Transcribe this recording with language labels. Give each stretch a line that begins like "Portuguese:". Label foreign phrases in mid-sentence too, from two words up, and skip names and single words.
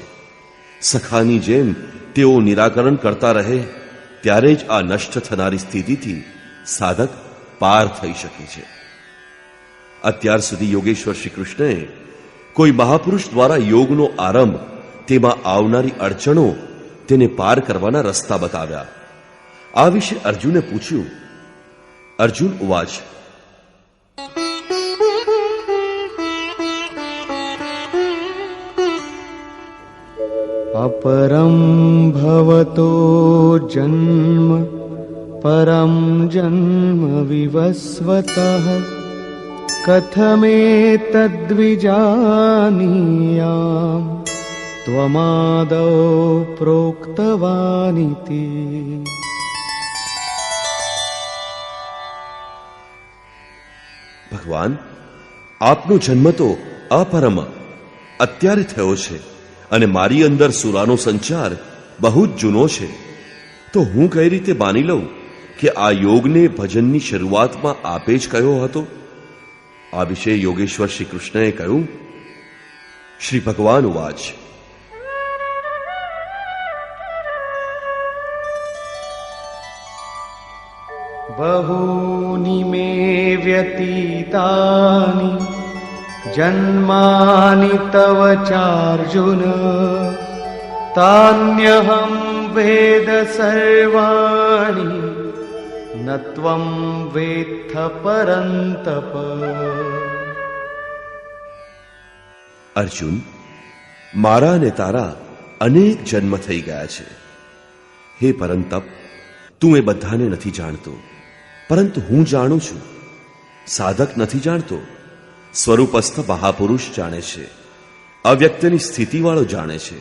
Gujarati: સખાની જેમ તેઓ નિરાકરણ કરતા રહે, ત્યારે જ આ નષ્ટ થનારી સ્થિતિથી સાધક પાર થઈ શકે છે. અત્યાર સુધી યોગેશ્વર શ્રી કૃષ્ણએ કોઈ મહાપુરુષ દ્વારા યોગનો આરંભ, તેમાં આવનારી અડચણો, તેને પાર કરવાના રસ્તા બતાવ્યા. આ વિશે અર્જુને પૂછ્યું. અર્જુન ઉવાચ.
Sanskrit: अपरं भवतो जन्म परं जन्म विवस्वतः कथमेतद्विजानीयाम् त्वमादौ प्रोक्तवानिति.
Gujarati: ભગવાન, આપનો જન્મ તો અપરમ અત્યારે થયો છે અને મારી અંદર સુરાનો સંચાર બહુ જ જૂનો છે. તો હું કઈ રીતે માની લઉં કે આ યોગને ભજનની શરૂઆતમાં આપે જ કયો હતો? આ વિશે યોગેશ્વર શ્રી કૃષ્ણએ કહ્યું. શ્રી ભગવાન ઉવાચ.
Sanskrit: बहूनि मे व्यतीतानि जन्मानि तव चार्जुन तान्यहं वेद सर्वाणि न त्वं वेत्थ परन्तप.
Gujarati: અર્જુન, મારા અને તારા અનેક જન્મ થઈ ગયા છે. હે પરંતપ, તું એ બધાને નથી જાણતો, પરંતુ હું જાણું છું. સાધક નથી જાણતો, સ્વરૂપસ્થ મહાપુરુષ જાણે છે, અવ્યક્તની સ્થિતિવાળો જાણે છે.